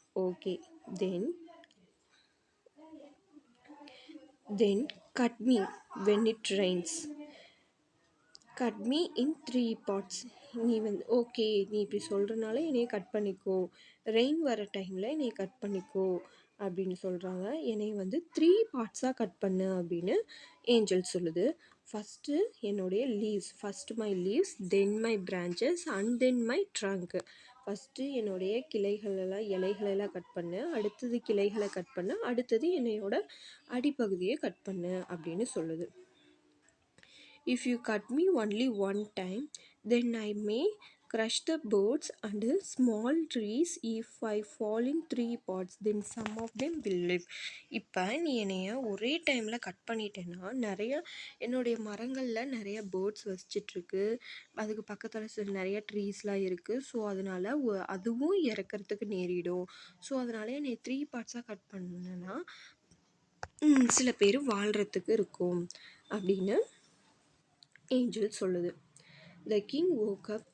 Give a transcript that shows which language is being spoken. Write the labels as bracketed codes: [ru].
[en] Okay, then cut me when it rains. cut me in 3 parts. [ta] நீ வந்து okay, நீ இப்படி சொல்கிறனால என்னையை கட் பண்ணிக்கோ, ரெயின் வர டைமில் என்னையை கட் பண்ணிக்கோ அப்படின்னு சொல்கிறாங்க. என்னை வந்து 3 பார்ட்ஸாக கட் பண்ணு அப்படின்னு ஏஞ்சல் சொல்லுது. [en] First என்னுடைய leaves, first my leaves, then my branches and then my trunk. [ta] First என்னுடைய இலைகளெல்லாம் கட் பண்ணு, அடுத்தது கிளைகளை கட் பண்ணு, அடுத்தது என்னையோட அடிப்பகுதியை கட் பண்ணு அப்படின்னு சொல்லுது. [en] If you cut me only one time, then I may crush the birds and small trees. If I fall in three parts, then some of them will live. [ta] இப்போ நீ என்னைய ஒரே டைமில் கட் பண்ணிட்டேன்னா நிறைய என்னுடைய மரங்களில் நிறைய பேர்ட்ஸ் வசிச்சிட்ருக்கு, அதுக்கு பக்கத்தில் நிறைய ட்ரீஸ்லாம் இருக்குது. ஸோ அதனால் அதுவும் இறக்கிறதுக்கு நேரிடும். ஸோ அதனால் என்னை த்ரீ பார்ட்ஸாக கட் பண்ணேன்னா சில பேர் வாழ்கிறதுக்கு இருக்கும் அப்படின்னு ஏஞ்சல் சொல்லுது. [en] The king woke up.